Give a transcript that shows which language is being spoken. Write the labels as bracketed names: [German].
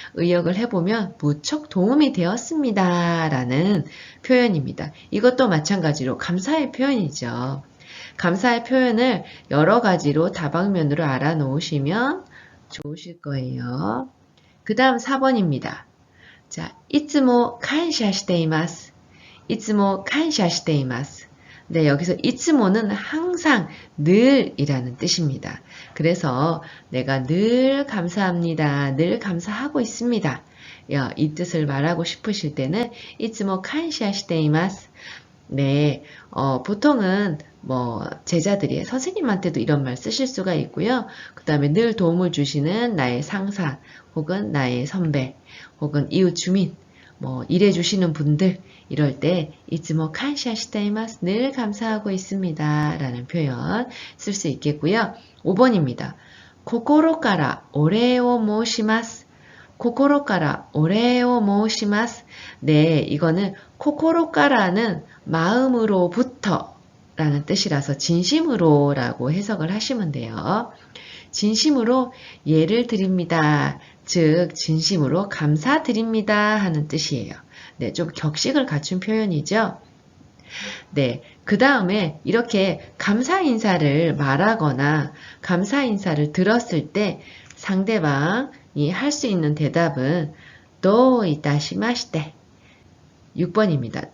[Korean] 의역을 해보면 무척 도움이 되었습니다 라는 표현입니다. 이것도 마찬가지로 감사의 표현이죠. 감사의 표현을 여러 가지로 다방면으로 알아놓으시면 좋으실 거예요. 그 다음 4번입니다. [Japanese] 자, いつも 感謝しています.いつも 感謝しています. [Korean] 네, 여기서 いつも는 항상, 늘이라는 뜻입니다. 그래서 내가 늘 감사합니다. 늘 감사하고 있습니다. 이 뜻을 말하고 싶으실 때는 [Japanese] いつも 感謝しています. [Korean] 네, 보통은 제자들이 선생님한테도 이런 말 쓰실 수가 있고요. 그 다음에 늘 도움을 주시는 나의 상사, 혹은 나의 선배, 혹은 이웃 주민, 일해주시는 분들, 이럴 때, [Japanese] いつも 感謝しています. [Korean] 늘 감사하고 있습니다. 라는 표현 쓸 수 있겠고요. 5번입니다. [Japanese] 心からお礼を申します.心からお礼を申します. [Korean] 네, 이거는 心から는 마음으로부터 라는 뜻이라서 진심으로 라고 해석을 하시면 돼요. 진심으로 예를 드립니다. 즉 진심으로 감사드립니다 하는 뜻이에요. 네, 좀 격식을 갖춘 표현이죠. 네, 그 다음에 이렇게 감사 인사를 말하거나 감사 인사를 들었을 때 상대방이 할 수 있는 대답은 도 이타시마시테 6번입니다.